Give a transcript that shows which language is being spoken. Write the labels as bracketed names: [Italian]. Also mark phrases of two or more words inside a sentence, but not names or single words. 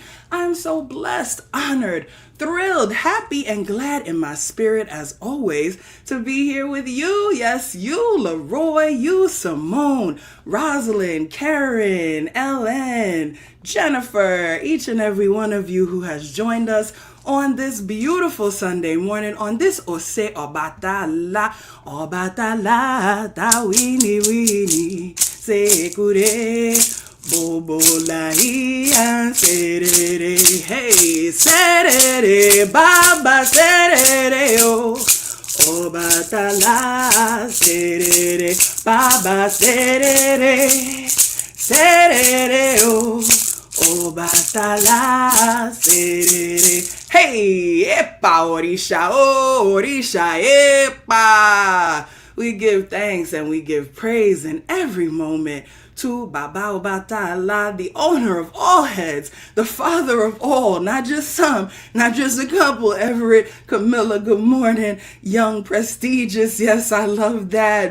[English] I'm so blessed, honored, thrilled, happy, and glad in my spirit, as always, to be here with you. Yes, you, Leroy, you, Simone, Rosalind, Karen, Ellen, Jennifer, each and every one of you who has joined us on this beautiful Sunday morning, on this [Yoruba] Ose Obatala, ta wini, sekure. Bobo la Iya serere, hey serere, Baba serere, oh Obatala serere, Baba serere, serere, oh Obatala serere. Hey, epa Orisa, oh Orisa, epa. [English] We give thanks and we give praise in every moment to Baba Obatala, the owner of all heads, the father of all, not just some, not just a couple. Everett, Camilla, good morning. Young, prestigious, yes, I love that.